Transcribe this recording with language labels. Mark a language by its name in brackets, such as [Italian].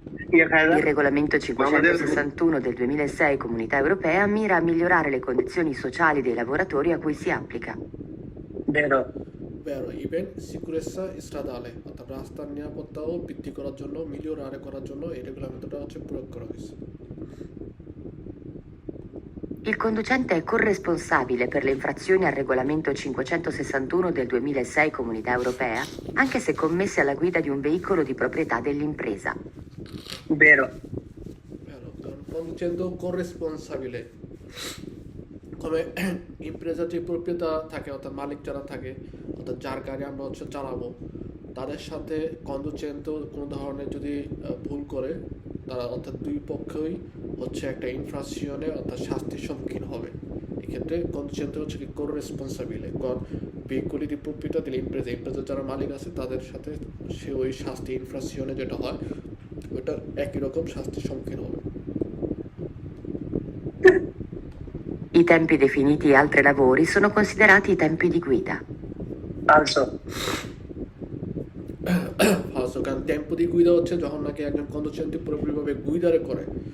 [Italian] Il regolamento 561 del 2006 Comunità Europea mira a migliorare le condizioni sociali dei lavoratori a cui si applica. Vero. Vero, [Bangla] even সিকুরেসা স্ট্রাদালে, অর্থাৎ রাস্তার নিরাপত্তাও বৃদ্ধি করার জন্য, মিলিওরারে করার জন্য এই রেগুলামেন্টটা হচ্ছে প্রয়োগ করা হয়েছে। [Italian] Il conducente è corresponsabile per le infrazioni al regolamento 561 del 2006 Comunità Europea, anche se commesse alla guida di un veicolo di proprietà dell'impresa. Vero. Vero, conducendo corresponsabile, come [Bangla] ইমপ্রেসার যে প্রপ্রিয়তা থাকে অর্থাৎ মালিক যারা থাকে, অর্থাৎ যার গাড়ি আমরা হচ্ছে চালাবো, তাদের সাথে কন্ডুচেন্ট কোনো ধরনের যদি ভুল করে তারা, অর্থাৎ দুই পক্ষই হচ্ছে একটা ইনফ্রাকশনে অর্থাৎ শাস্তির সম্মুখীন হবে। এক্ষেত্রে কন্ডুচেন্ট হচ্ছে কি কোর রেসপন্সাবিলে, কারণ ভেহিকুলি [Italian] di proprietà dell'impresa, [Bangla] ইমপ্রেসার যারা মালিক আছে তাদের সাথে সে ওই শাস্তি ইনফ্রাকশনে যেটা হয় ওইটা একই রকম শাস্তির সম্মুখীন হবে। [Italian] I tempi definiti altre lavori sono considerati i tempi di guida. falso, [Bangla] ফালসো, কারণ টেম্পো দিয়ে গুইদা হচ্ছে যখন নাকি একজন কন্ডুসেন্ট পুরোপুরিভাবে গুইদারে করে।